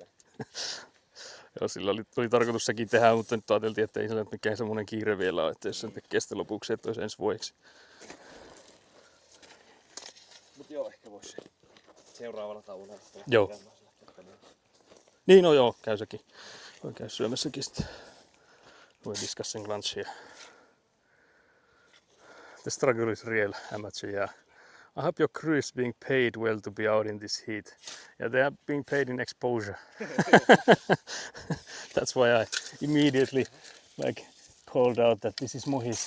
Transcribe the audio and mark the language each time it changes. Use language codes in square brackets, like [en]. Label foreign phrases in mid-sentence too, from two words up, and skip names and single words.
[fi] Joo, sillä tuli tarkoitus sekin tehdä, mutta nyt ajateltiin, että ei sillä nyt mikään semmoinen kiire vielä ole, että jos sen tekee sitten lopuksi, että olisi ensi vuodeksi. Mut joo, ehkä vois seuraavalla tauolla. Joo. Niin, no joo, käy sekin. Voi käy syömässäkin sitten. [en] We're discussing lunch here. The struggle is real, amateur, yeah. I hope your crew is being paid well to be out in this heat. Yeah, they are being paid in exposure. That's why I immediately called out that this is Muhis.